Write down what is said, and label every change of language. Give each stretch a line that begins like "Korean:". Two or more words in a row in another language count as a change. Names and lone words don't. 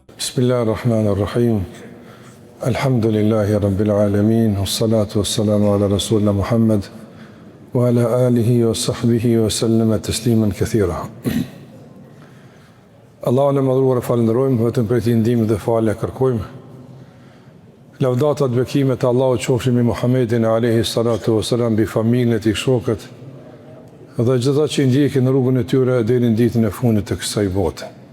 Arabic: بسم الله الرحمن الرحيم. الحمد لله رب العالمين. والصلاة والسلام على رسولنا محمد وعلى آله وصحبه وسلم تسليما كثيرا.
Albanian: Allahun e madhruar e falenderojmë, vetëm për t'i ndihmë dhe falë kërkojmë. Lavdata dhe bekimet e Allahut qofshin mbi Muhammedin
Arabic: عليه الصلاة والسلام,
Albanian: bi familjen e tij, shokët dhe gjithë ata që ndjekin rrugën e tyre deri në ditën e fundit të kësaj bote.